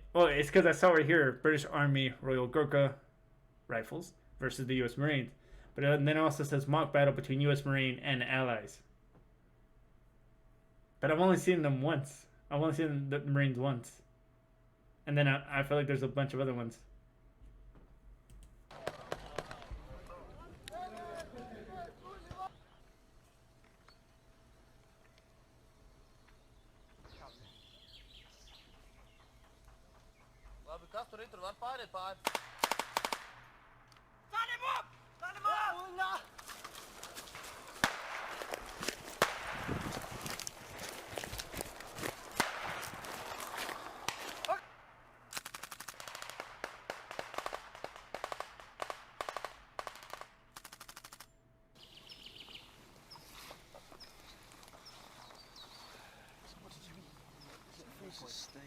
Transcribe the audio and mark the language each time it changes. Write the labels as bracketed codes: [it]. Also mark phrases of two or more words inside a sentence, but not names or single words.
[en] Oh, it's because I saw right here, British Army Royal Gurkha rifles versus the U.S. Marines. But then it also says mock battle between U.S. Marine and allies. But I've only seen them once. I've only seen the Marines once. And then I feel like there's a bunch of other ones. [lv] Kas tur ir? Tur var pāriet pāri. [en] It's a steak.